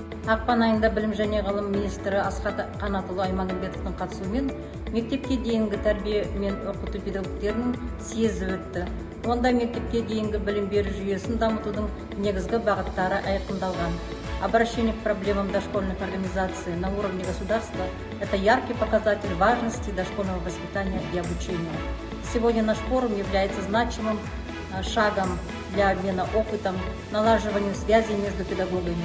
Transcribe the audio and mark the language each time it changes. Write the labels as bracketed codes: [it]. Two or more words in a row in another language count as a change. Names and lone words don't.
[kk] Ақпан айында білім және ғылым министрі Асхат Қанатұлы Аймағамбетовтың қатысуымен мектепке дейінгі тәрбие мен оқыту педагогтерінің съезі өтті. Онда мектепке дейінгі білім беру жүйесін дамытудың негізгі бағыттары айқындалған. [ru] Обращение к проблемам дошкольных организаций на уровне государства – это яркий показатель важности дошкольного воспитания и обучения. Сегодня наш форум является значимым шагом для обмена опытом, налаживанию связей между педагогами.